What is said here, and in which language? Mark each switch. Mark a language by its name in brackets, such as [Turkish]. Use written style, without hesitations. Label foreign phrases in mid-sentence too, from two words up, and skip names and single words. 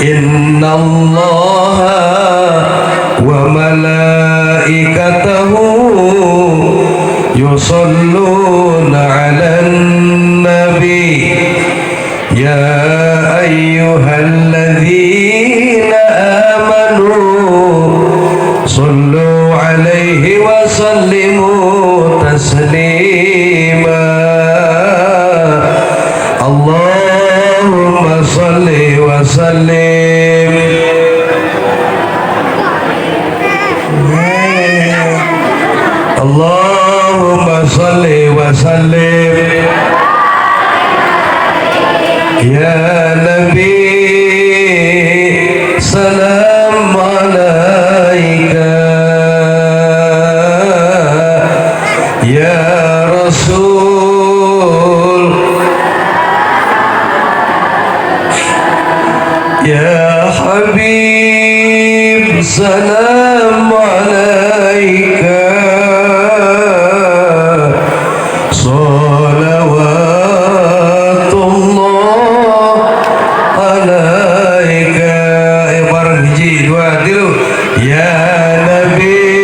[Arabic] إن الله وملائكته يصلون على النبي يا أيها الذين آمنوا صلوا عليه وسلموا تسليما. اللهم صل وسلم. اللهم صل وسلم يا نبي سلام عليك يا رسول يا حبيب سلام عليك صلوات الله عليك. [Sundanese] Bareng hiji dua tilu [Arabic] يا نبي,